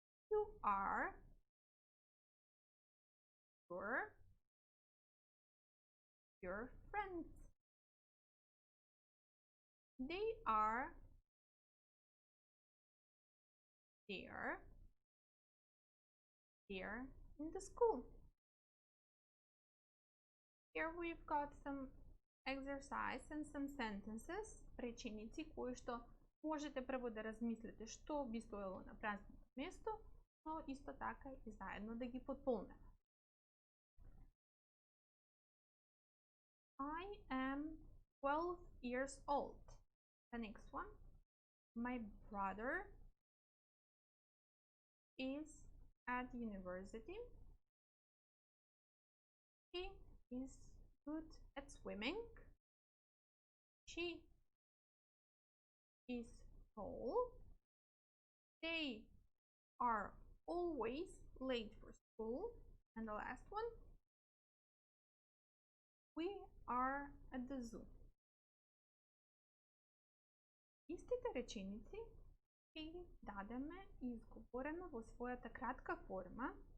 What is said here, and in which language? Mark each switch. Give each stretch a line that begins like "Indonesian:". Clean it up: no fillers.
English: You are, your friends. They are, they're in the school. Here we've got some exercise and some sentences,
Macedonian: реченици кои што можете прво да размислите што би стоело на празното место, но исто така и заедно да ги потполнеме.
English: I am 12 years old. The next one. My brother is at university. He is good at swimming. She is tall. They are always late for school. And the last one, we are at the zoo.
Macedonian: Истите реченици ќе ги дадеме изговорено во својата кратка форма.